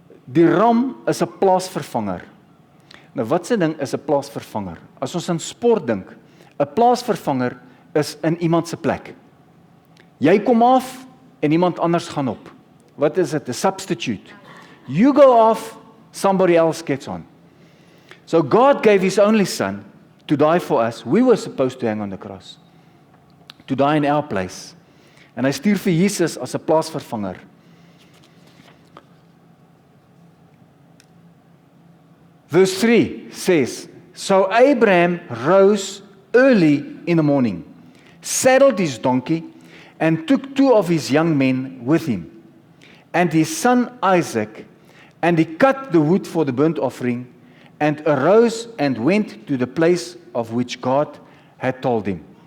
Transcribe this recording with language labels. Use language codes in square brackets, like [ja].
[af] Die ram is 'n plaasvervanger. Nou wat se ding is 'n plaasvervanger? As ons aan sport dink, 'n plaasvervanger is in iemand se plek. Jy kom af en iemand anders gaan op. Wat is dit? 'n substitute. [en] You go off, somebody else gets on. So God gave His only Son to die for us. We were supposed to hang on the cross, to die in our place. [af] En hy stuur vir Jesus as 'n plaasvervanger. [en] Verse 3 says, so Abraham rose early in the morning, saddled his donkey, and took 2 of his young men with him, and his son Isaac, and he cut the wood for the burnt offering, and arose and went to the place of which God had told him.